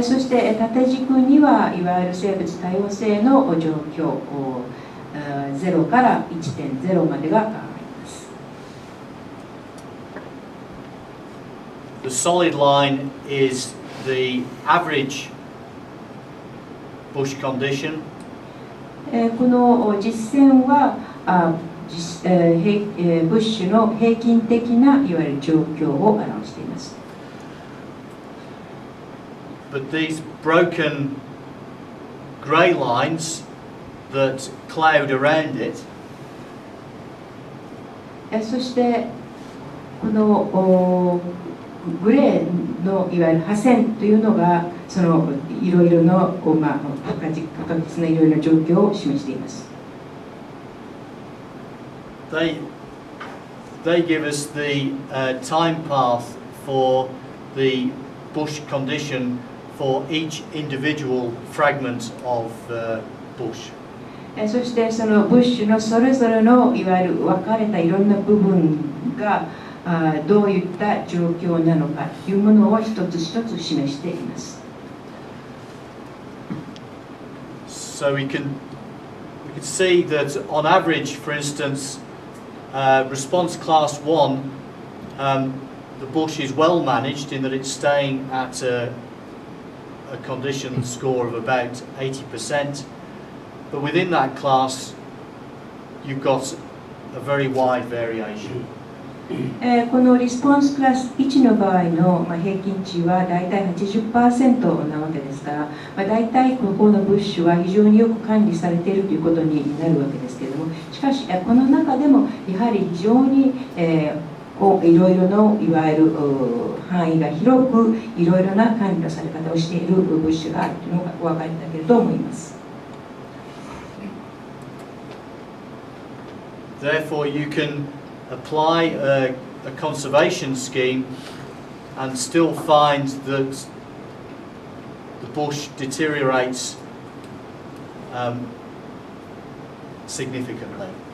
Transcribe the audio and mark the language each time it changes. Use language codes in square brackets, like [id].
[ja] そして縦軸にはいわゆる生物多様性の状況0から 1.0 までがあります。 [en] The solid line is the average bush condition. [ja] この実線はブッシュの平均的ないわゆる状況を表しています。 [en] But these broken grey lines that cloud around it, [ja] そしてこのグレーのいわゆる破線というのがそのいろいろの不確実ないろいろな状況を示しています。 [en] They give us the time path for the bush condition for each individual fragment of bush. [ja] そしてそのブッシュのそれぞれのいわゆる分かれたいろんな部分がどういった状況なのかというものを一つ一つ示しています。 [en] So we can see that on average, for instance, response class 1, the bush is well managed in that it's staying at a condition score of about 80%. But within that class, you've got a very wide variation. [ja] このリスポンスクラス1の場合の平均値はだいたい 80% なわけですから、だいたいここのブッシュは非常によく管理されているということになるわけですけれども、しかしこの中でもやはり非常にいろいろのいわゆる範囲が広くいろいろな管理のされ方をしているブッシュがあるというのがお分かりいただけると思います。 [en] Therefore, you can apply a conservation scheme and still find that the bush deteriorates significantly.